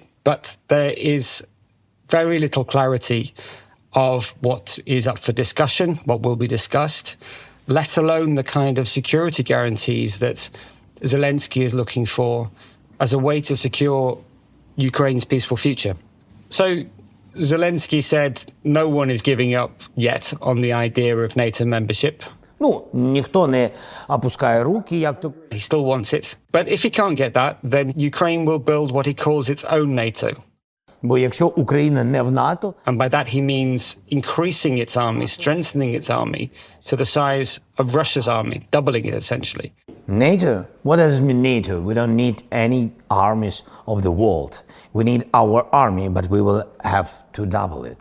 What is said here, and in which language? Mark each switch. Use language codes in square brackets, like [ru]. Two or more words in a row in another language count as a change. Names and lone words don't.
[en] But there is very little clarity of what is up for discussion, what will be discussed, let alone the kind of security guarantees that Zelensky is looking for as a way to secure Ukraine's peaceful future. So Zelensky said no one is giving up yet on the idea of NATO membership. [uk] Ніхто не опускає руки, як то... [en] He still wants it. But if he can't get that, then Ukraine will build what he calls its own NATO. [uk] Бо якщо Україна не в НАТО... [en] And by that he means increasing its army, strengthening its army to the size of Russia's army, doubling it essentially. NATO? What does it mean NATO? We don't need any armies of the world. We need our army, but we will have to double it.